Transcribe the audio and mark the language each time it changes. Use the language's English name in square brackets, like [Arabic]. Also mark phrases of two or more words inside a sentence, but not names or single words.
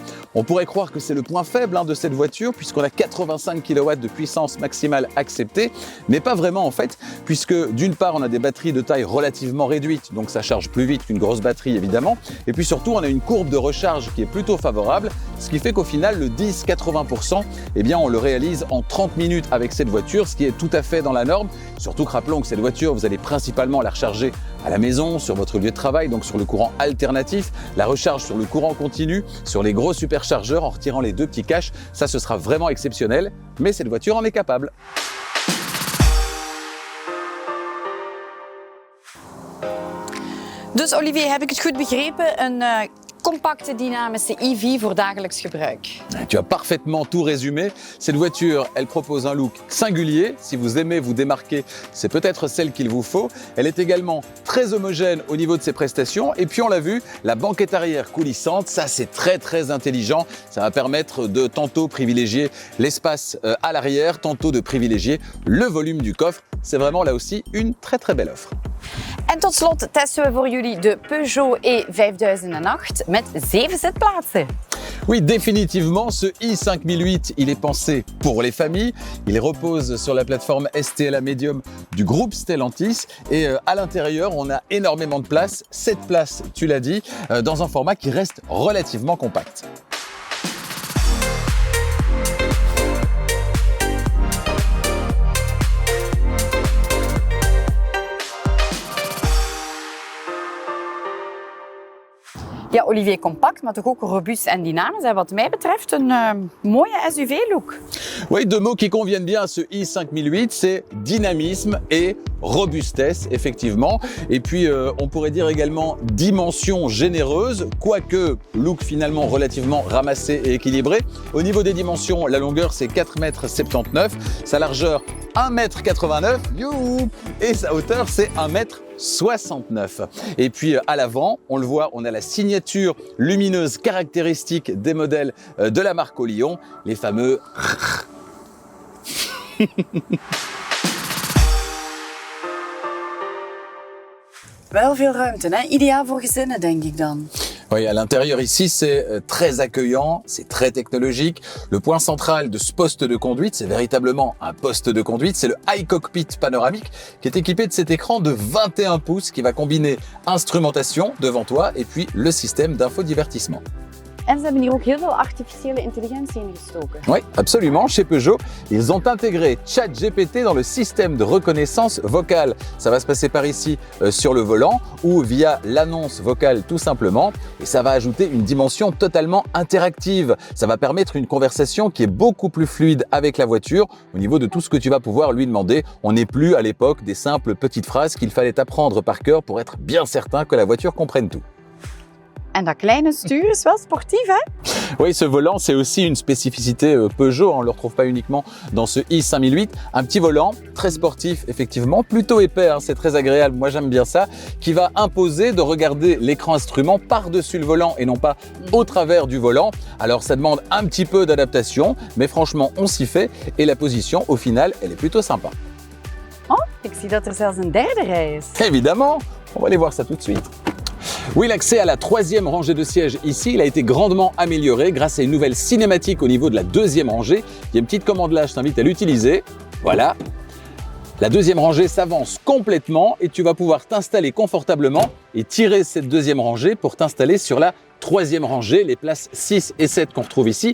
[French] On pourrait croire que c'est le point faible de cette voiture puisqu'on a 85 kW de puissance maximale acceptée, mais pas vraiment en fait, puisque d'une part on a des batteries de taille relativement réduite, donc ça charge plus vite qu'une grosse batterie évidemment, et puis surtout on a une courbe de recharge qui est plutôt favorable, ce qui fait qu'au final le 10-80%, eh bien on le réalise en 30 minutes avec cette voiture, ce qui est tout à fait dans la norme. Surtout que rappelons que cette voiture, vous allez principalement la recharger à la maison, sur votre lieu de travail, donc sur le courant alternatif, la recharge sur le courant continu, sur les gros superchargeurs en retirant les deux petits caches, ça ce sera vraiment exceptionnel, mais cette voiture en est capable. [Dutch] Dus Olivier, heb ik het goed begrepen? Een compacte dynamische EV voor dagelijks gebruik. [French] Tu as parfaitement tout résumé. Cette voiture, elle propose un look singulier. Si vous aimez vous démarquer, c'est peut-être celle qu'il vous faut. Elle est également très homogène au niveau de ses prestations. Et puis on l'a vu, la banquette arrière coulissante, ça c'est très intelligent. Ça va permettre de tantôt privilégier l'espace à l'arrière, tantôt de privilégier le volume du coffre. C'est vraiment là aussi une très belle offre. [Dutch] En tot slot testen we voor jullie de Peugeot E5008 met 7 zitplaatsen. [French] Oui, définitivement, ce i5008, il est pensé pour les familles. Il repose sur la plateforme STLA Medium du groupe Stellantis. Et à l'intérieur, on a énormément de place, 7 places, tu l'as dit, dans un format qui reste relativement compact. [Dutch] Ja, Olivier, compact, maar toch ook robuust en dynamisch. En wat mij betreft een mooie SUV-look. [French] Oui, deux mots qui conviennent bien à ce i5008, c'est dynamisme et robustesse, effectivement. Et puis, on pourrait dire également dimension généreuse, quoique look finalement relativement ramassé et équilibré. Au niveau des dimensions, la longueur, c'est 4,79 m, sa largeur, 1,89 m, youhou, et sa hauteur, c'est 1,69 m. Et puis à l'avant, on le voit, on a la signature lumineuse caractéristique des modèles de la marque Olion, les fameux [Dutch] Wel veel ruimte, hè? Ideaal voor gezinnen, denk ik dan. [French] Oui, à l'intérieur ici, c'est très accueillant, c'est très technologique. Le point central de ce poste de conduite, c'est véritablement un poste de conduite, c'est le iCockpit panoramique qui est équipé de cet écran de 21 pouces qui va combiner instrumentation devant toi et puis le système d'infodivertissement. [Dutch] En ze hebben hier ook heel veel artificiële intelligentie in gestoken. [French] Oui, absolument. Chez Peugeot, ils ont intégré ChatGPT dans le système de reconnaissance vocale. Ça va se passer par ici sur le volant ou via l'annonce vocale tout simplement. Et ça va ajouter une dimension totalement interactive. Ça va permettre une conversation qui est beaucoup plus fluide avec la voiture au niveau de tout ce que tu vas pouvoir lui demander. On n'est plus à l'époque des simples petites phrases qu'il fallait apprendre par cœur pour être bien certain que la voiture comprenne tout. [Dutch] En dat kleine stuur is wel sportief, hè? [French] Oui, ce volant, c'est aussi une spécificité Peugeot. On ne le retrouve pas uniquement dans ce i5008. Un petit volant, très sportif, effectivement, plutôt épais, c'est très agréable. Moi, j'aime bien ça, qui va imposer de regarder l'écran instrument par-dessus le volant et non pas au travers du volant. Alors, ça demande un petit peu d'adaptation, mais franchement, on s'y fait. Et la position, au final, elle est plutôt sympa. [Dutch] Oh, ik zie dat er zelfs een derde rij is. [French] Évidemment, on va aller voir ça tout de suite. Oui, l'accès à la troisième rangée de sièges ici, il a été grandement amélioré grâce à une nouvelle cinématique au niveau de la deuxième rangée. Il y a une petite commande là, je t'invite à l'utiliser. Voilà. La deuxième rangée s'avance complètement et tu vas pouvoir t'installer confortablement et tirer cette deuxième rangée pour t'installer sur la troisième rangée, les places 6 et 7 qu'on retrouve ici.